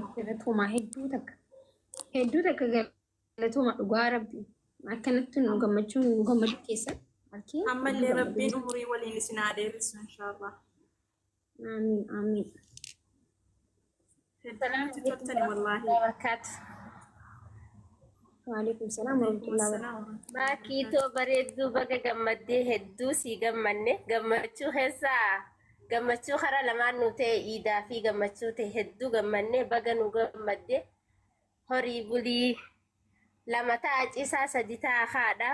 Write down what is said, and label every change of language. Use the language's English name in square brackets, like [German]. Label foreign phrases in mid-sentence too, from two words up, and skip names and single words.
[Oromo] Galatooma hedduu takka galatooma dhugaa rabbi akkanatti nu gammachuu keessan. Ammallee rabbiin umurii waliin isin haa dheeressu inshallah. Amiin. Salaamti tottani wallahi. Barakatu. [Arabic] وعليكم السلام ورحمة الله وبركاته. [Oromo] Maakiitoo bareedduu baga gammaddee hedduu sii gammanne gammachuu keessaa gammachuu karaa lamaan nu ta'e iidaa fi gammachuu ta'e hedduu gammanne baga nu gammadde horii bulii lama ta'a ciisaa sadi ta'a haadha.